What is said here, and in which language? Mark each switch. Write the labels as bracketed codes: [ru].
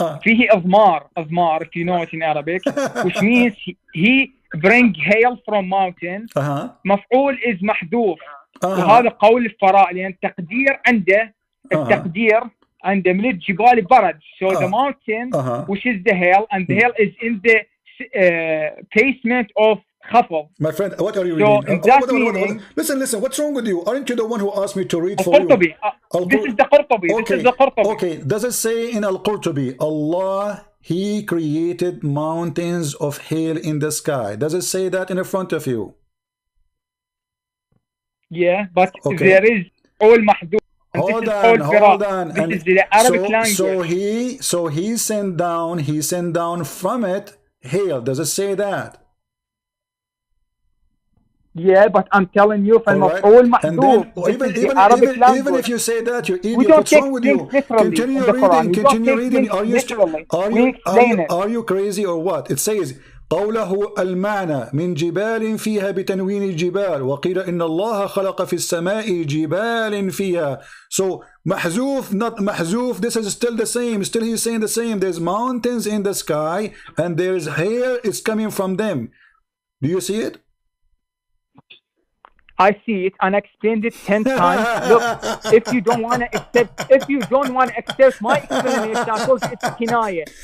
[ar] فيه أضمار, [en] if you know it in Arabic, which means he bring hail from mountains. [ar] مفعول [en] is [ar] محذوف. وهذا قول الفراء لأن التقدير عنده من الجبال برد. [en] So the mountain, which is the hail, and the hail is in the basement of خفض. My friend, what are you reading? Listen, what's wrong with you? Aren't you the one who asked me to read for you? This is the Qurtubi. Okay. This is the Qurtubi. Okay, does it say in Al-Qurtubi, Allah, he created mountains of hail in the sky? Does it say that in front of you? Yeah, but there is all mahdud. Hold on. This is the Arabic language. So he sent down from it hail. Does it say that? Yeah, but I'm telling you, even if you say that, you idiot. We don't What's wrong with you? Continue reading. Are you crazy or what? It says [ar] قوله المعنى من جبال فيها بتنوين الجبال وقيل إن الله خلق في السماء جبال فيها. [en] So محذوف, not محذوف, this is still the same. Still he's saying the same. There's mountains in the sky and there's hail. It's coming from them. Do you see it? Okay, so I'm reading it. I'm reading it. So it says, [ar] خلق الله في السماء جبال من برد فهو ينزل منها بردا. فيه أضمار, [en] if you know it in Arabic, which means he bring hail from mountains. مفعول is محذوف. The mountain, which is the hail, and the hail is in the basement of خفض. Do you see it? I see it and I explained it 10 times. Look, if you don't want to accept my explanation, I told you it's kinaya.